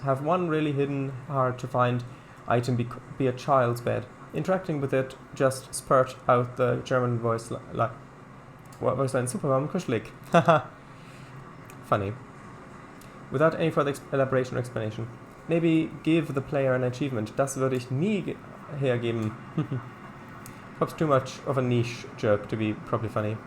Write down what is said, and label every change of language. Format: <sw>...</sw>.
<en>Have one really hidden, hard to find item be a child's bed. Interacting with it, just spurt out the German voice line. What voice line?</en> <de>Superman kuschelig.</de> <en>Haha. Funny. Without any further elaboration or explanation. Maybe give the player an achievement.</en> <de>Das würde ich nie hergeben.</de> <en>Perhaps too much of a niche joke to be properly funny.</en>